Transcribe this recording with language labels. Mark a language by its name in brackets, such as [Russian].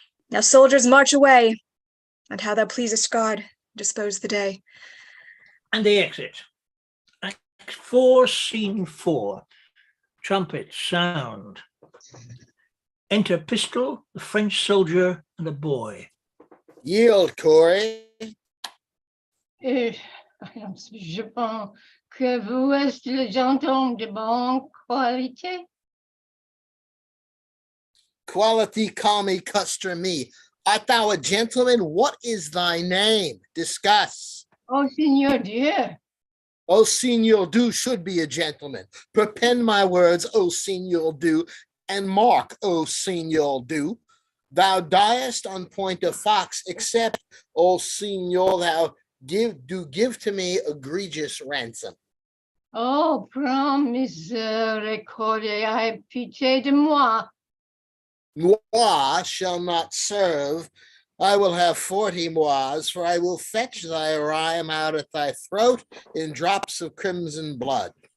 [English] Now, soldiers, march away, and how thou pleasest God, dispose the day. And they exit. Act 4, Scene 4. Trumpets sound. Enter Pistol, the French soldier, and a boy. Yield, Corey. [French] Je pense que vous êtes le gentilhomme de bonne qualité. [English] Quality, call me, custer me. Art thou a gentleman? What is thy name? Discuss. [French] Oh, Seigneur Dieu. [English] O Signor Du should be a gentleman. Perpend my words, O Signor Du, and mark, O Signor Du. Thou diest on point of fox, except, O Signor, thou give to me egregious ransom. [French] Oh, prends miséricorde, aie pitié de moi. [English] Moi shall not serve. I will have 40 mois, for I will fetch thy rhyme out of thy throat in drops of crimson blood.